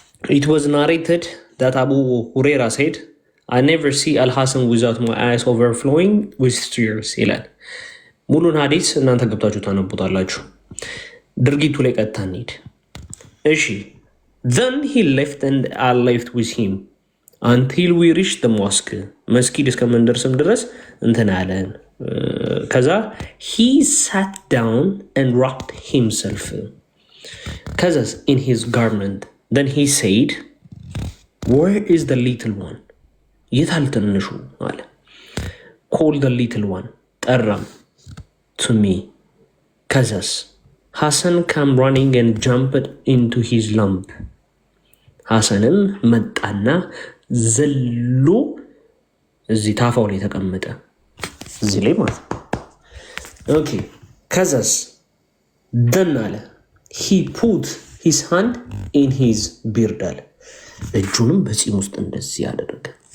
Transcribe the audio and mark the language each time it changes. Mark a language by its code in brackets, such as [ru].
[en] It was narrated that Abu Huraira said, I never see Al-Hasan without my eyes overflowing with tears [am] ይላል። ሙሉን ሀዲስ እናንተ ገብታችሁ ታነቡታላችሁ። ድርጊቱ ላይ ቀጥታ እንሂድ። እሺ [en] Then he left and I left with him until we reached the mosque. [am] መስጊድ እስከምንደርስም ድረስ እንትን አለን። ከዛ [en] he sat down and wrapped himself [am] ከዛ [en] in his garment. Then he said, where is the little one? [am] የታል ትንሹ አለ። [en] call the little one [am] ጠራም [en] to me. [am] ከዛስ [en] Hassan came running and jumped into his lump. [am] ሐሰንም መጣና ዘሎ እዚህ ታፋው ላይ ተቀመጠ። እዚህ ላይ ማለት ኦኬ። ከዛስ ደን አለ [en] he put his hand in his beard [am] አለ። እጁንም በፂም ውስጥ እንደዚህ ያደረገ።